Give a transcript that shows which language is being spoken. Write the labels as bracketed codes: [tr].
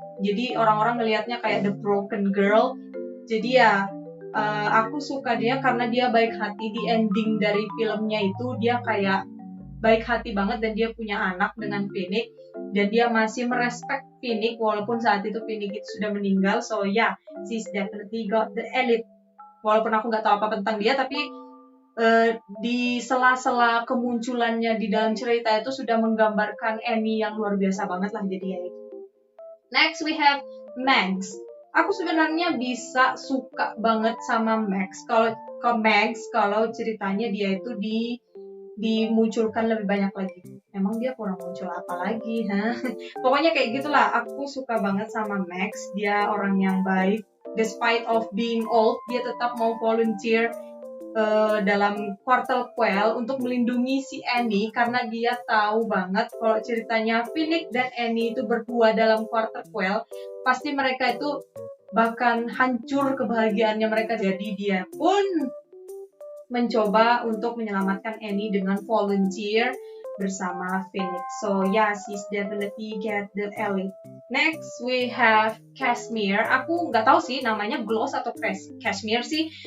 [id] Jadi orang-orang ngelihatnya kayak [en] the broken girl. [id] Jadi ya aku suka dia karena dia baik hati. Di ending dari filmnya itu dia kayak baik hati banget dan dia punya anak dengan Phoenix dan dia masih merespek Phoenix walaupun saat itu Phoenix itu sudah meninggal. [en] So yeah, she's definitely got the elite. [id] Walaupun aku nggak tahu apa tentang dia, tapi di sela-sela kemunculannya di dalam cerita itu sudah menggambarkan Annie yang luar biasa banget lah jadi ya. [en] Next we have Max. [id] Aku sebenarnya bisa suka banget sama Max. Kalau ceritanya dia itu dimunculkan lebih banyak lagi. Emang dia kurang muncul apa lagi, Pokoknya kayak gitulah. Aku suka banget sama Max. Dia orang yang baik. [en] Despite of being old, [id] dia tetap mau volunteer dalam Quarter Quell untuk melindungi si Annie karena dia tahu banget kalau ceritanya Phoenix dan Annie itu berdua dalam Quarter Quell, pasti mereka itu bahkan hancur kebahagiaannya mereka. Jadi dia pun mencoba untuk menyelamatkan Annie dengan volunteer bersama Phoenix. [en] So yeah, she's definitely get the elite. Next we have Cashmere. [id] Aku nggak tahu sih namanya Gloss atau Cashmere sih.